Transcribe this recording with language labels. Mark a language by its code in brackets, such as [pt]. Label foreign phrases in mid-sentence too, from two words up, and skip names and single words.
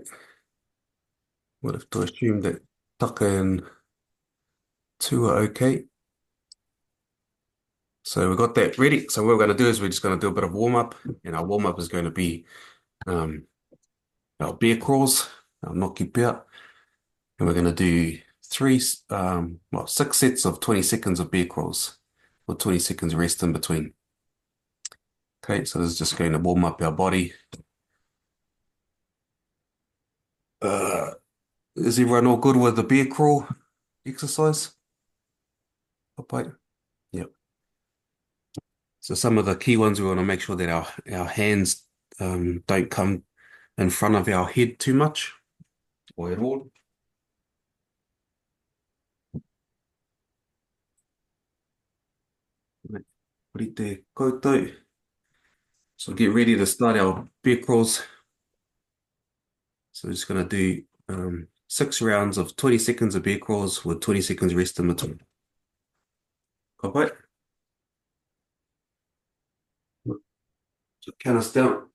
[en] Would have to assume that Tucker and two are okay. So we've got that ready. So what we're going to do is we're just going to do a bit of warm up, and our warm up is going to be um, our bear crawls, our noki pia, and we're going to do well, 6 sets of 20 seconds of bear crawls with 20 seconds rest in between. Okay, so this is just going to warm up our body. Uh, is everyone all good with the bear crawl exercise? Okay. Yep. So some of the key ones we want to make sure that our hands don't come in front of our head too much or at all. Right. [mi] Rite koutou. [en] So get ready to start our bear crawls. So we're just going to do 6 rounds of 20 seconds of bear crawls with 20 seconds rest in between. Okay. So count us down.